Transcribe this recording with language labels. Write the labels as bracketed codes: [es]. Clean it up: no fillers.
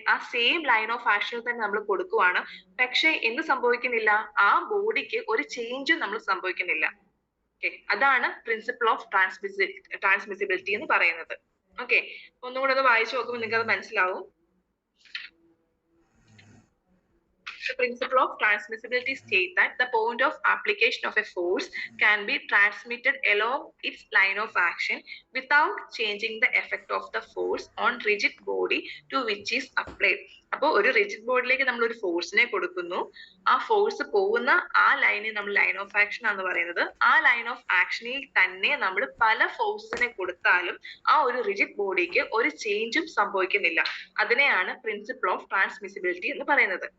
[ml] ആ same line of ആക്ഷനിൽ തന്നെ നമ്മൾ കൊടുക്കുവാണ്. പക്ഷെ എന്ത് സംഭവിക്കുന്നില്ല? ആ ബോഡിക്ക് ഒരു ചേഞ്ചും നമ്മൾ സംഭവിക്കുന്നില്ല. ഓക്കെ, അതാണ് പ്രിൻസിപ്പിൾ ഓഫ് ട്രാൻസ്മിസിബിലിറ്റി എന്ന് പറയുന്നത്. ഓക്കെ, ഒന്നുകൂടെ ഒന്ന് വായിച്ചു നോക്കുമ്പോൾ നിങ്ങൾക്ക് അത് മനസ്സിലാവും. [en] The principle of transmissibility states that the point of application of a force can be transmitted along its line of action without changing the effect of the force on rigid body to which is applied. [ml] അപ്പോൾ ഒരു rigid ബോഡിയിലേക്ക് നമ്മൾ ഒരു ഫോഴ്സിനെ കൊടുക്കുന്നു. ആ force പോകുന്ന ആ ലൈനെ നമ്മൾ ലൈൻ ഓഫ് ആക്ഷൻ ആണെന്ന് പറയുന്നത്. ആ ലൈൻ ഓഫ് ആക്ഷനിൽ തന്നെ നമ്മൾ പല ഫോഴ്സിനെ കൊടുത്താലും ആ ഒരു റിജിഡ് ബോഡിക്ക് ഒരു ചേഞ്ചും സംഭവിക്കുന്നില്ല. അതിനെയാണ് പ്രിൻസിപ്പിൾ ഓഫ് ട്രാൻസ്മിസിബിലിറ്റി എന്ന് പറയുന്നത്.